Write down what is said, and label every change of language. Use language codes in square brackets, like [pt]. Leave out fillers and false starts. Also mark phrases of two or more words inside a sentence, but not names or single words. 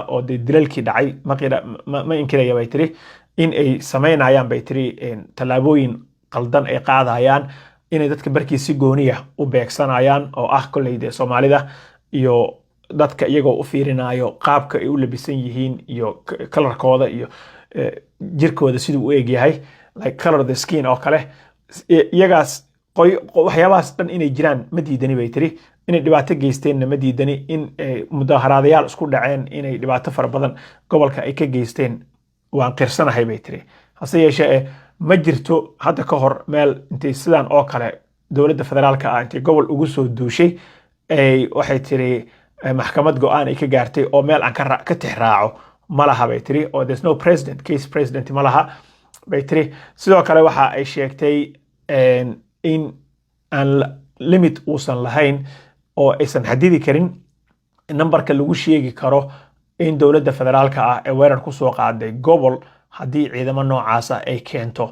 [so] oo dilalkii dhacay ma inkiraya bay tiri in ay sameynayaan bay tiri talaabooyin qaldan ay qaadayaan inay dadka barkii si gooniya u beegsanayaan oo ah kolleyda Soomaalida iyo dadka iyagoo u fiirinayo qaabka ay u labisan yihiin iyo colorkooda iyo jirkooda siduu u eeg yahay [en] like color the skin [so] oo kale iyagaas waxyaabahaas dhan inay jiraan ma diidani bay tiri inay dhibaato geysteenna ma diidani in mudaharaadayaal isku dhaceen inay dhibaato fara badan gobolka ay ka geysteen waan qirsanahay bay tiri. hase yeeshee ma jirto hadda ka hor meel intay sidaan oo kale dowladda federaalka ah intay gobol ugu soo duushay waxay tiri maxkamad go'aan ay ka gaartay oo meel aan ka tixraaco ma laha bay tiri oo [en] there's no case president [so] ma laha bay tiri. sidoo kale waxa ay sheegtay in aan limit uusan lahayn oo aysan xadidi karin numberka lagu sheegi karo in dowladda federaalka ah ee weerar ku soo qaaday gobol haddii ciidamo noocaas ay keento.